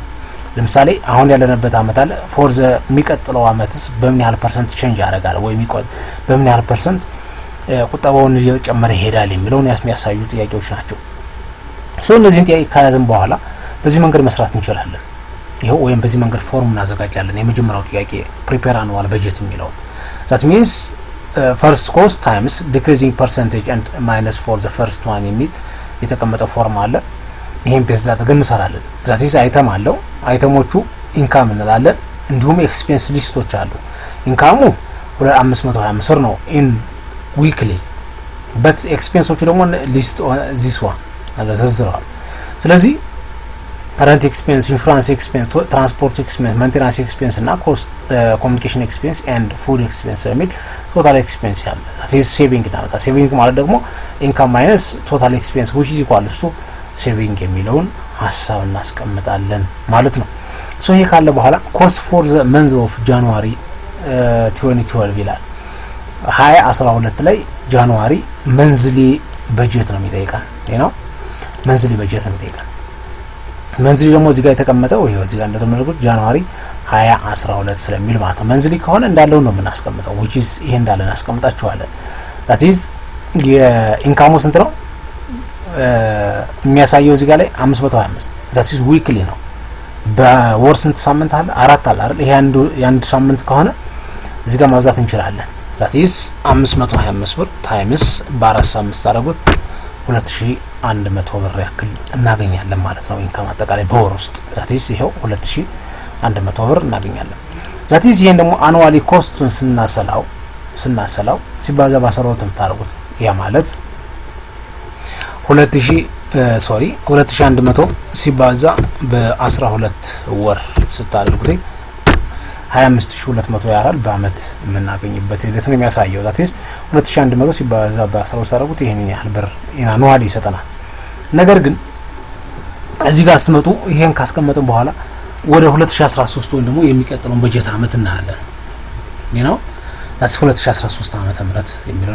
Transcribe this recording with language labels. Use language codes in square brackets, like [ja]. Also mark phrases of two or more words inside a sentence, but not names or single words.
[am] ለምሳሌ አሁን ያለንበት አመት አለ [en] for the [am] የሚቀጥለው አመትስ በምን ያህል [en] percent change [am] ያደርጋል ወይም በምን ያህል ፐርሰንት ቁጠባውን እየጨመረ ይሄዳል የሚለውን የሚያሳዩ ጥያቄዎች ናቸው። ሶ እነዚህን ጥያቄ ከያዝን በኋላ በዚህ መንገድ መስራት እንችላለን። ይሄው ወይም በዚህ መንገድ ፎርም እናዘጋጃለን። የመጀመሪያው ጥያቄ [en] prepare annual [am] በጀት የሚለው [en] that means first cost times decreasing percentage and minus for the first one [am] የሚል የተቀመጠ ፎርም አለ። ይሄን ፔስት አድርገን እንሰራለን። [en] that is [am] አይተም አለው። አይተሞቹ ኢንካም እንላለን። እንዲሁም [en] expense lists [am] አሉ። ኢንካሙ 525 ብር ነው [en] in weekly but expenses ደግሞ list this one [am] ተዘርዝረዋል። ስለዚህ [en] rent expense, insurance expense, transport expense, maintenance expense and cost communication expense and food expense በሚል total expense ያለ this saving [am] እናመጣ። ሴቪንግ ማለት ደግሞ [en] income minus total expense which is equal to [am] ሴቪንግ የሚለውን ሀሳብ እናስቀምጣለን ማለት ነው። ሶ ይሄ ካለ [en] በኋላ cost for the month of January 2012 ይላል 2012 ላይ January monthly [am] በጀት ነው የሚጠይቀን ነው መንዝሊ በጀት ነው የሚጠይቀን። መንዝሊ ደግሞ እዚህ ጋር የተቀመጠው ይሄው እዚህ ጋር እንደተመለከቱት ጃንዋሪ 2012 ስለሚል ማለት ነው። መንዝሊ ከሆነ እንዳለው ነው የምናስቀምጠው [en] which is [am] ይሄ እንዳለ እናስቀምጣቸዋለን። [en] that is [am] የኢንካሙ ስንት ነው የሚያሳየው እዚህ ጋር ላይ 525 [en] that is weekly [am] ነው። በወር ስንት ሳምንት አለ? 4 አለ አይደል? ይሄ አንድ ሳምንት ከሆነ እዚህ ጋር ማብዛት እንችላለን። [en] that is [am] 525 ብር ታይምስ በ4 ሳምንት ታደርጉት 2100 ብር ያክል እናገኛለን ማለት ነው። ኢንካም አጠቃላይ በወር ውስጥ [en] that is [am] ይሄው 2100 ብር እናገኛለን። [en] that is [am] ይሄን ደግሞ [en] annually cost [am] ስናሰላው ሲባዛ በ12 ታደርጉት ያ ማለት 2100 ሲባዛ በ12 ወር ስታደርጉት 25200 ያራል በአመት የምናገኝበት ሂደት ነው የሚያሳየው። [en] that is [am] 2100 ሲባዛ በ12 ታደርጉት ይሄን ያህል ብር አኑዋሊ ይሰጠናል። ነገር ግን እዚህ ጋር ስትመጡ ይሄን ካስቀመጥን በኋላ ወደ 2013 ወይ ደግሞ የሚቀጥለውን በጀት አመት እናያለን ነው that's 2013 ዓመተ ምህረት የሚለውን